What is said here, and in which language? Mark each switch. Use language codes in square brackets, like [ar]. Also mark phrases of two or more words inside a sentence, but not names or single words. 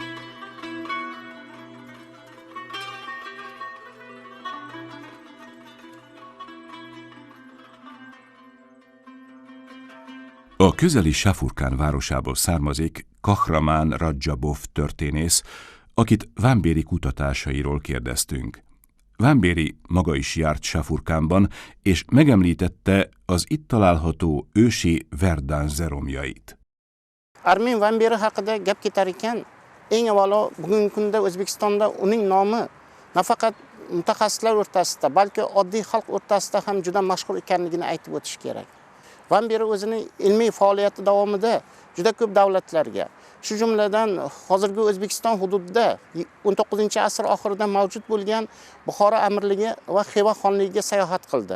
[hu] A közeli Safurkán városából származik Kahramán Radzsabov történész, akit Vámbéri kutatásairól kérdeztünk. Vámbéri maga is járt Safurkánban, és megemlítette az itt található ősi Verdánze romjait. [uz] Armen Vámbéri haqida gap ketar ekan, eng avvalo bugungi kunda O'zbekistonda uning nomi nafaqat mutaxassislar o'rtasida, balki oddiy xalq o'rtasida ham juda mashhur ekanligini aytib o'tish kerak. Vámbéri o'zining ilmiy faoliyati davomida juda ko'p davlatlarga, shu jumladan hozirgi O'zbekiston hududida 19-asr oxirida mavjud bo'lgan Buxoro amirligi va Xiva xonligiga sayohat qildi.